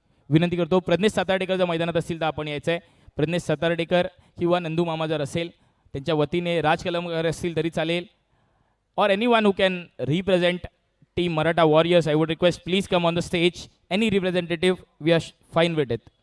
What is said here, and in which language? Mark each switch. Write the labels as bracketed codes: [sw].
[mr] विनंती करतो प्रज्ञेश सातार्डेकर जर मैदानात असतील तर आपण यायचं आहे. प्रज्ञेश सातार्डेकर किंवा नंदू मामा जर असेल त्यांच्या वतीने राज कलमकर असतील तरी चालेल. [en] Or any one who can represent team Maratha warriors, I would request please come on the stage. Any representative, we are fine with it.